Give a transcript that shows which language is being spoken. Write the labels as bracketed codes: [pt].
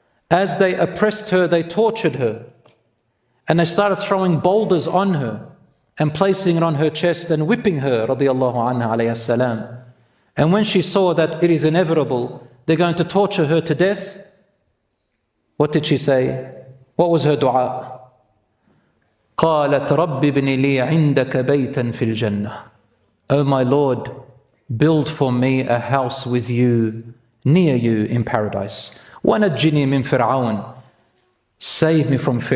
[en] As they oppressed her, they tortured her. And they started throwing boulders on her and placing it on her chest and whipping her, radiyallahu anha alayhi salam. And when she saw that it is inevitable, they're going to torture her to death, what did she say? What was her dua? [ar] قالت رب ابن لي عندك بيتا في الجنة. [en] Oh my Lord, build for me a house with you, near you in paradise. [ar] وَنَجِّنِي مِن فِرْعَوْنَ. [en] Save me from Pharaoh.